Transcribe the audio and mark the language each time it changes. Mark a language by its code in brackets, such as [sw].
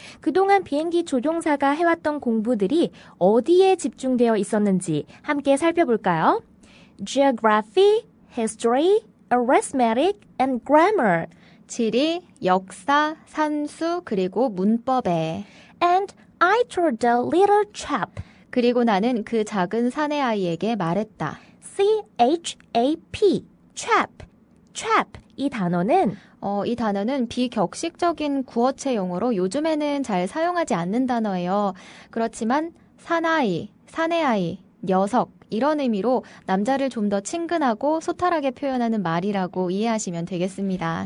[ko] 그동안 비행기 조종사가 해왔던 공부들이 어디에 집중되어 있었는지 함께 살펴볼까요? [en] Geography, History, Arithmetic, and Grammar. [ko] 지리, 역사, 산수, 그리고 문법에. [en] And I told the little chap. [ko] 그리고 나는 그 작은 사내 아이에게 말했다. [en] C-H-A-P, chap. chap, [ko] 이 단어는 이 단어는 비격식적인 구어체 용어로 요즘에는 잘 사용하지 않는 단어예요. 그렇지만 사나이, 사내아이, 녀석 이런 의미로 남자를 좀 더 친근하고 소탈하게 표현하는 말이라고 이해하시면 되겠습니다.